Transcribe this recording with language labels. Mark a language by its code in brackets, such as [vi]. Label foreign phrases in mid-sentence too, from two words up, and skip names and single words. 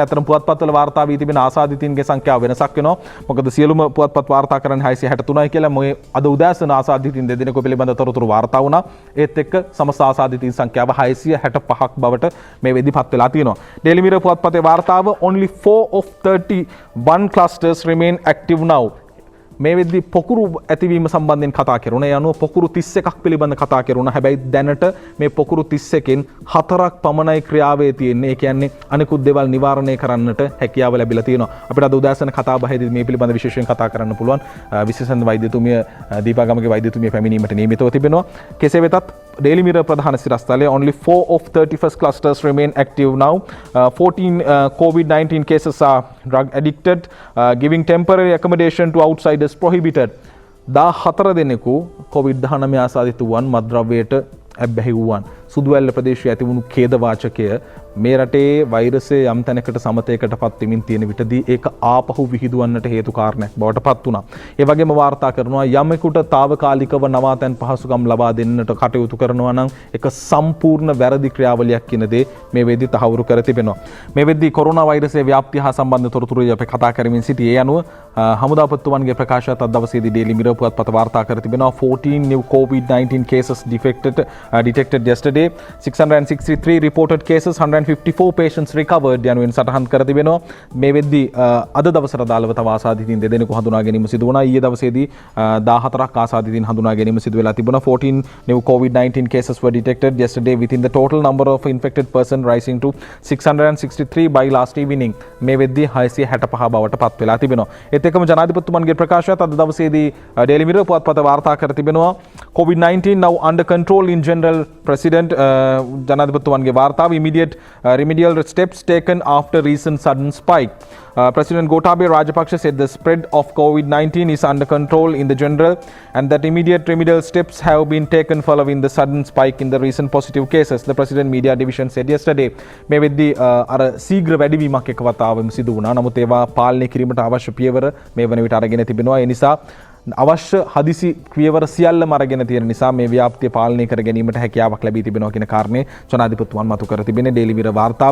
[si] අතරම පුවත්පත්වල වාර්තා වී තිබෙන ආසාදිතයින්ගේ සංඛ්‍යාව වෙනසක් වෙනවා. මොකද සියලුම පුවත්පත් වාර්තා කරන්නේ 663යි කියලා. මොයේ අද උදෑසන ආසාදිතයින් දෙදෙනෙකු පිළිබඳ තොරතුරු වාර්තා වුණා. ඒත් එක්ක සමස්ත ආසාදිතයින් සංඛ්‍යාව 665ක් බවට මේ වෙදිපත් වෙලා තියෙනවා. ඩේලි මිරර් පුවත්පතේ වාර්තාව [en] only 4 of 31 clusters remain active now. [si] මේ වෙද්දී පොකුරු ඇතිවීම සම්බන්ධයෙන් කතා කරුණා. ඒ අනුව පොකුරු 31ක් පිළිබඳ කතා කරුණා. හැබැයි දැනට මේ පොකුරු 31කින් 4ක් පමණයි ක්‍රියාවේ තියෙන්නේ. ඒ කියන්නේ අනිකුත් දේවල් නිවාරණය කරන්නට හැකියාව ලැබිලා තියෙනවා. අපිට අද උදෑසන කතා බහේදී මේ පිළිබඳ විශේෂයෙන් කතා කරන්න පුළුවන්. විශේෂඥ වෛද්‍යතුමිය දීපාගමගේ වෛද්‍යතුමිය පැමිණීමට නියමිතව තිබෙනවා. කෙසේ වෙතත් Daily Mirror ප්‍රධාන සිරස්තලයේ [en] only 4 of 31st clusters remain active now. 14 COVID-19 cases are drug addicted, giving temporary accommodation to outsiders prohibited. [si] 14 දෙනෙකු COVID-19 ආසාදිත වූවන් මත්ද්‍රව්‍යයට ඇබ්බැහි වූවන්. සුදුවැල්ල ප්‍රදේශයේ ඇතිවුණු ඛේදවාචකය මේ රටේ වෛරසය යම් තැනකට සමතයකට පත් වෙමින් තියෙන විටදී ඒක ආපහු විහිදුවන්නට හේතු කාරණයක් බවට පත් වුණා. ඒ වගේම වාර්තා කරනවා යමෙකුට తాවකාලිකව නවාතැන් පහසුකම් ලබා දෙන්නට කටයුතු කරනවා නම් ඒක සම්පූර්ණ වැරදි ක්‍රියාවලියක් කියන දේ මේ වෙද්දී තහවුරු කර තිබෙනවා. මේ වෙද්දී කොරෝනා වෛරසයේ ව්‍යාප්තිය හා සම්බන්ධ තොරතුරු අපි කතා කරමින් සිටී. ඒ අනුව හමුදාපතිතුමන්ගේ ප්‍රකාශයත් අද දවසේදී ඩේලි මිරර් පුවත්පත වාර්තා කර තිබෙනවා. [en] 14 new COVID-19 cases detected yesterday. 663 reported cases, 154 patients recovered [si] යනුවෙන් සටහන් කර තිබෙනවා. මේ වෙද්දී අද දවසට අදාළව තව ආසාදිතයින් දෙදෙනෙකු හඳුනා ගැනීම සිදු වුණා. ඊයේ දවසේදී 14ක් ආසාදිතයින් හඳුනා ගැනීම සිදු වෙලා තිබුණා. [en] 14 new COVID-19 cases were detected yesterday within the total number of infected person rising to 663 by last evening. [si] මේ වෙද්දී 665 බවට පත් වෙලා තිබෙනවා. ඒත් එක්කම ජනාධිපතිතුමන්ගේ ප්‍රකාශයත් අද දවසේදී Daily Mirror පුවත්පත වාර්තා කර තිබෙනවා. [en] COVID-19 now under control in general. President [si] ජනාධිපතිතුමන්ගේ වාර්තාව [en] immediate remedial steps taken after recent sudden spike. President Gotabaya Rajapaksa said the spread of COVID-19 is under control in the general and that immediate remedial steps have been taken following the sudden spike in the recent positive cases, the President Media Division said yesterday. [si] මේ වෙද්දී අර ශීඝ්‍ර වැඩිවීමක් එක වතාවෙම සිදු වුණා. නමුත් ඒවා පාලනය කිරීමට අවශ්‍ය පියවර මේ වන විට අරගෙන තිබෙනවා. ඒ නිසා අවශ්‍ය හදිසි පියවර සියල්ලම අරගෙන තියෙන නිසා මේ ව්‍යාප්තිය පාලනය කර ගැනීමට හැකියාවක් ලැබී තිබෙනවා කියන කාරණේ ජනාධිපතිතුමන් මතු කර තිබෙන්නේ ඩේලි මිරර් වාර්තාව.